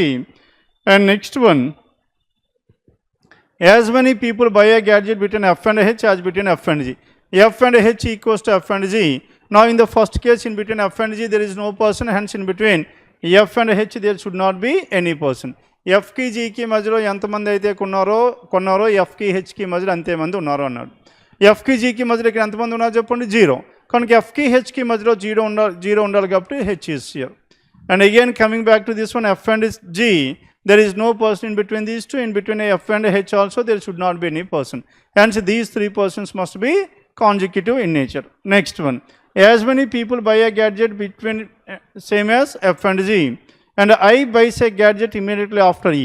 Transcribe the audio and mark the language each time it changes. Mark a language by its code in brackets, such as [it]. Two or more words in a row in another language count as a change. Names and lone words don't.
[en] And next one, as many people buy a gadget between F and H as between F and G. F and H equals to F and G. Now in the first case, in between F and G there is no person, hence in between F and H there should not be any person. [te] F ki G ki మధ్యలో ఎంతమంది అయితే కొన్నారో F ki H ki మధ్యలో అంతేమంది ఉన్నారు అన్నాడు. F ki G ki మధ్యలో ఇక్కడ ఎంతమంది ఉన్నారు చెప్పండి? 0. కనుక F ki H ki మధ్యలో 0 ఉండాలి కాబట్టి [en] H is here. And again coming back to this one, F and G, there is no person in between these two. In between F and H also there should not be any person. Hence these 3 persons must be consecutive in nature. Next one, as many people buy a gadget between same as F and G, and I buys a gadget immediately after E.